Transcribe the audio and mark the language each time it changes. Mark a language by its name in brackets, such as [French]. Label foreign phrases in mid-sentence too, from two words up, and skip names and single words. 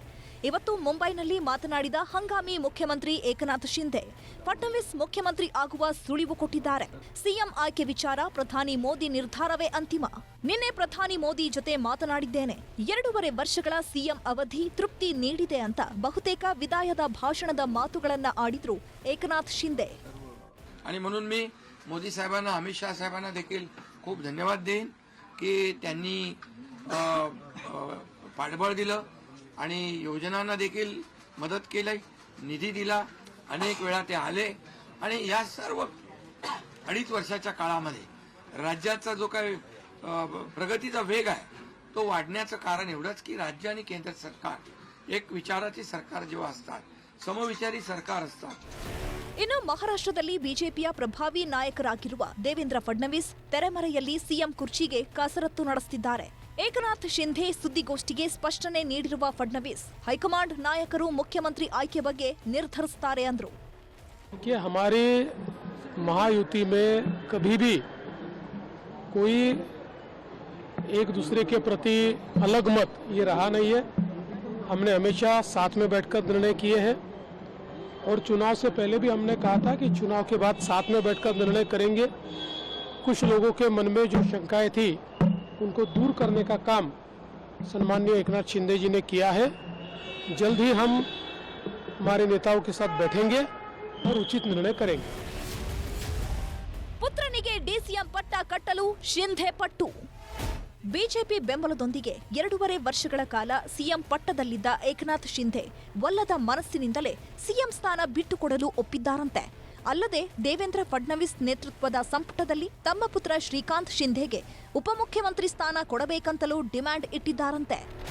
[Kannada] ಇವತ್ತು ಮುಂಬೈನಲ್ಲಿ ಮಾತನಾಡಿದ ಹಂಗಾಮಿ ಮುಖ್ಯಮಂತ್ರಿ ಏಕನಾಥ್ ಶಿಂಧೆ ಫಡ್ನವೀಸ್ ಮುಖ್ಯಮಂತ್ರಿ ಆಗುವ ಸುಳಿವು ಕೊಟ್ಟಿದ್ದಾರೆ. ಸಿಎಂ ಆಯ್ಕೆ ವಿಚಾರ ಪ್ರಧಾನಿ ಮೋದಿ ನಿರ್ಧಾರವೇ ಅಂತಿಮ. ನಿನ್ನೆ ಪ್ರಧಾನಿ ಮೋದಿ ಜೊತೆ ಮಾತನಾಡಿದ್ದೇನೆ. 2.5 ವರ್ಷಗಳ ಸಿಎಂ ಅವಧಿ ತೃಪ್ತಿ ನೀಡಿದೆ ಅಂತ ಬಹುತೇಕ ವಿದಾಯದ ಭಾಷಣದ ಮಾತುಗಳನ್ನ ಆಡಿದ್ರು ಏಕನಾಥ್ ಶಿಂಧೆ. [Marathi] आणि म्हणून मी मोदी साहेबांना, अमित शाह साहेबांना देखील खूप धन्यवाद देईन की त्यांनी पाठबळ दिलं आणि योजनांना देखील मदत केली, निधी दिला, अनेक वेळा ते आले आणि या सर्व 2.5 वर्षाच्या काळामध्ये राज्याचा जो काही प्रगतीचा वेग आहे तो वाढण्याचं कारण एवढंच की राज्य आणि केंद्र सरकार एक विचाराची सरकार जेव्हा असतात, समविचारी सरकार असतात. [Kannada] ಇನ್ನು ಮಹಾರಾಷ್ಟ್ರದಲ್ಲಿ ಬಿಜೆಪಿಯ ಪ್ರಭಾವಿ ನಾಯಕರಾಗಿರುವ ದೇವೇಂದ್ರ ಫಡ್ನವೀಸ್ ತೆರೆಮರೆಯಲ್ಲಿ ಸಿಎಂ ಕುರ್ಚಿಗೆ ಕಸರತ್ತು ನಡೆಸುತ್ತಿದ್ದಾರೆ. ಏಕನಾಥ್ ಶಿಂಧೆ ಸುದ್ದಿಗೋಷ್ಠಿಗೆ ಸ್ಪಷ್ಟನೆ ನೀಡಿರುವ ಫಡ್ನವೀಸ್ ಹೈಕಮಾಂಡ್ ನಾಯಕರು ಮುಖ್ಯಮಂತ್ರಿ ಆಯ್ಕೆ ಬಗ್ಗೆ ನಿರ್ಧರಿಸುತ್ತಾರೆ ಅಂದ್ರು. [Hindi] हमारी महायुति में कभी भी कोई एक दूसरे के प्रति अलग मत ये रहा नहीं है. हमने हमेशा साथ में बैठकर निर्णय किए हैं और चुनाव से पहले भी हमने कहा था कि चुनाव के बाद साथ में बैठकर निर्णय करेंगे. कुछ लोगों के मन में जो शंकाएं थी उनको दूर करने का काम सम्माननीय एकनाथ शिंदे जी ने किया है. जल्द ही हम हमारे नेताओं के साथ बैठेंगे और उचित निर्णय करेंगे. [Kannada] ಪುತ್ರನಿಗೆ DCM ಪಟ್ಟ ಕಟ್ಟಲು ಶಿಂಧೆ ಪಟ್ಟು. ಬಿಜೆಪಿ ಬೆಂಬಲದೊಂದಿಗೆ 2.5 ವರ್ಷಗಳ ಕಾಲ ಸಿಎಂ ಪಟ್ಟದಲ್ಲಿದ್ದ ಏಕನಾಥ್ ಶಿಂಧೆ ಒಲ್ಲದ ಮನಸ್ಸಿನಿಂದಲೇ ಸಿಎಂ ಸ್ಥಾನ ಬಿಟ್ಟುಕೊಡಲು ಒಪ್ಪಿದ್ದಾರಂತೆ. ಅಲ್ಲದೆ ದೇವೇಂದ್ರ ಫಡ್ನವೀಸ್ ನೇತೃತ್ವದ ಸಂಪುಟದಲ್ಲಿ ತಮ್ಮ ಪುತ್ರ ಶ್ರೀಕಾಂತ್ ಶಿಂಧೆಗೆ ಉಪಮುಖ್ಯಮಂತ್ರಿ ಸ್ಥಾನ ಕೊಡಬೇಕಂತಲೂ ಡಿಮ್ಯಾಂಡ್ ಇಟ್ಟಿದ್ದಾರಂತೆ.